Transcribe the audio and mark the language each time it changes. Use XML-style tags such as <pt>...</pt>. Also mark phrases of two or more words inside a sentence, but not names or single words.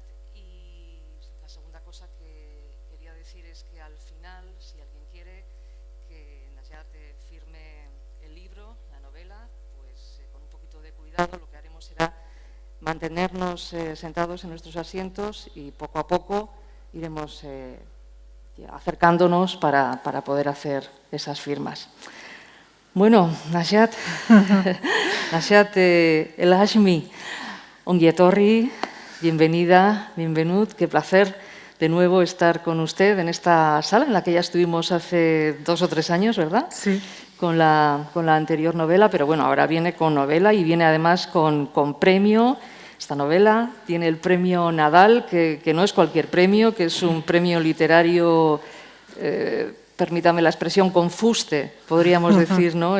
<es>Y la segunda cosa que quería decir es que al final, si alguien quiere que Najat firme el libro, la novela, pues con un poquito de cuidado lo que haremos será mantenernos sentados en nuestros asientos y poco a poco iremos acercándonos para poder hacer esas firmas. Bueno, Najat, Najat El Hashmi,</es> <eu>ongi etorri,</eu> <es>bienvenida, bienvenut, qué placer de nuevo estar con usted en esta sala en la que ya estuvimos hace 2 o 3 años, ¿verdad? Sí. Con la anterior novela, pero bueno, ahora viene con novela y viene además con premio. Esta novela tiene el premio Nadal, que no es cualquier premio, que es un premio literario, permítame la expresión, con fuste, podríamos decir, ¿no?</es>